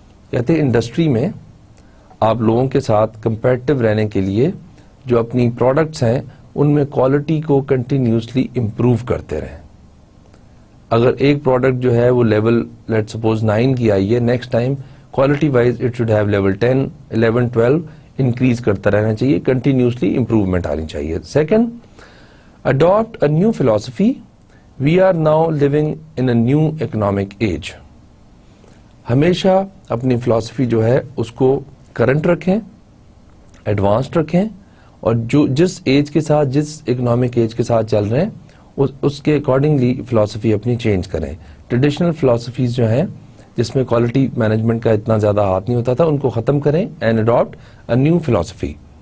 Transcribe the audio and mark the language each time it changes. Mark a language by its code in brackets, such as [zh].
[ur] کہتے ہیں انڈسٹری میں آپ لوگوں کے ساتھ کمپیٹیٹو رہنے کے لیے جو اپنی پروڈکٹس ہیں ان میں کوالٹی کو کنٹینیوسلی امپروو کرتے رہیں. اگر ایک پروڈکٹ جو ہے وہ لیول لیٹ سپوز 9 کی آئی ہے, next time quality wise [en] it should have level 10 11 12 [ur] increase کرتا رہنا چاہیے, کنٹینیوسلی امپروومنٹ آنی چاہیے. [en] Second, adapt a new philosophy. We are now living in a new economic age. [ur] ہمیشہ اپنی فلاسفی جو ہے اس کو کرنٹ رکھیں, ایڈوانسڈ رکھیں اور جو جس ایج کے ساتھ جس اکنامک ایج کے ساتھ چل رہے ہیں اس کے اکارڈنگلی فلاسفی اپنی چینج کریں. ٹریڈیشنل فلاسفیز جو ہیں جس میں کوالٹی مینجمنٹ کا اتنا زیادہ ہاتھ نہیں ہوتا تھا ان کو ختم کریں [en] And adapt a new philosophy.